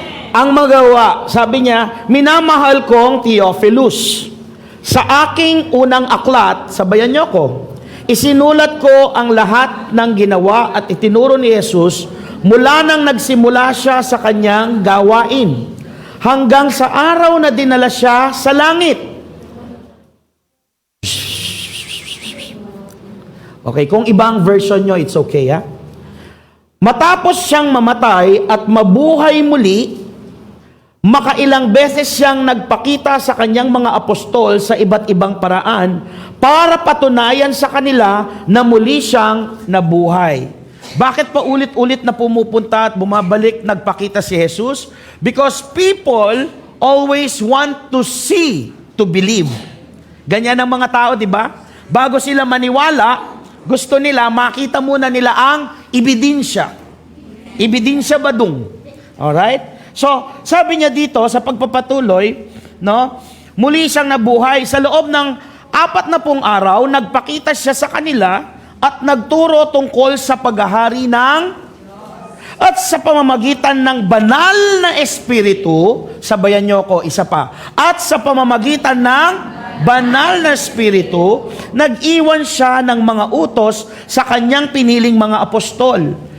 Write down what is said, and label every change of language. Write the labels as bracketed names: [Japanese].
[Filipino] Ang magawa, sabi niya, minamahal kong Theophilus, sa aking unang aklat, sabayan niyo ko, isinulat ko ang lahat ng ginawa at itinuro ni Jesus mula nang nagsimula siya sa kanyang gawain, hanggang sa araw na dinala siya sa langit. Okay, kung ibang version nyo, [English] it's okay, [Filipino] ha? Matapos siyang mamatay at mabuhay muli, makailang beses siyang nagpakita sa kanyang mga apostol sa iba't ibang paraan para patunayan sa kanila na muli siyang nabuhay. Bakit pa ulit-ulit na pumupunta at bumabalik nagpakita si Jesus? [English] Because people always want to see to believe. [Filipino] Ganyan ang mga tao, di ba? Bago sila maniwala, gusto nila makita muna nila ang ebidensya. Ebidensya badung. Alright? So, sabi niya dito sa pagpapatuloy, muli siyang nabuhay. Sa loob ng 40 araw, nagpakita siya sa kanila at nagturo tungkol sa paghahari at sa pamamagitan ng banal na espiritu, sabayan niyo ko, isa pa, at sa pamamagitan ng banal na espiritu, nag-iwan siya ng mga utos sa kanyang piniling mga apostol.